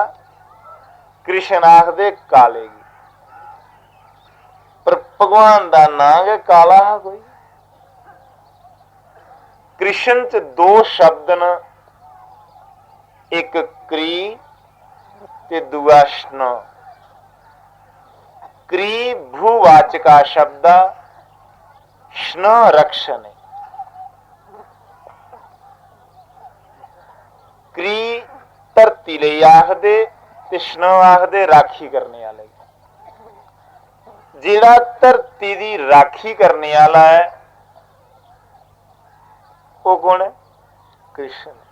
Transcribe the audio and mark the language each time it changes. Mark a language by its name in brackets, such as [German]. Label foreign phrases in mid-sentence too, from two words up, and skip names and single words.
[Dogri] कृष्ण आखदे काले गी, पर भगवान दा नाम है काला है कोई। कृष्ण च दो शब्द न, एक क्री ते दूआ श्न। क्री भूवाचका शब्द, श्न रक्षण। क्री धरती लई आखदे, विष्णु आखदे राखी करने वाले। जिहड़ा धरती दी राखी करने वाला है वो कौन है? कृष्ण।